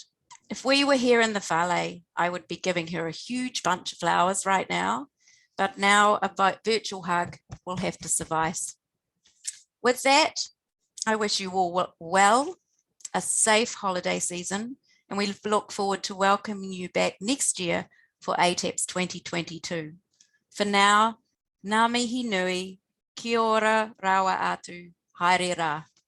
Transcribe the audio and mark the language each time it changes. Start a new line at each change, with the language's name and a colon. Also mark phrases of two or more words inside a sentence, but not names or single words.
English: If we were here in the Whale, I would be giving her a huge bunch of flowers right now, but now a virtual hug will have to suffice. With that, I wish you all well, a safe holiday season, and we look forward to welcoming you back next year for ATEPS 2022. For now,
Māori: ngā mihi nui, kia ora rawa atu, haere rā.